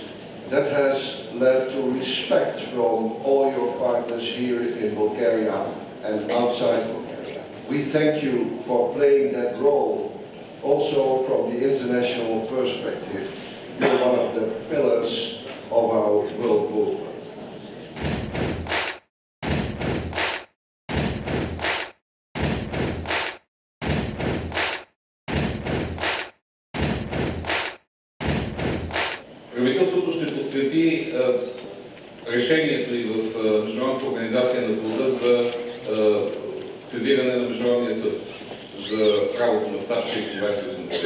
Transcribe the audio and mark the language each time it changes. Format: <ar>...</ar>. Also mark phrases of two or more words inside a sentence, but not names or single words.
<en>That has led to respect from all your partners here in Bulgaria and outside Bulgaria. We thank you for playing that role also from the international perspective. You're one of the pillars of our world movement.</en> <bg>Правителството ще подкрепи решението и в Международната организация на труда за сезиране на Международния съд за правото на стачка и Конвенция 87.</bg>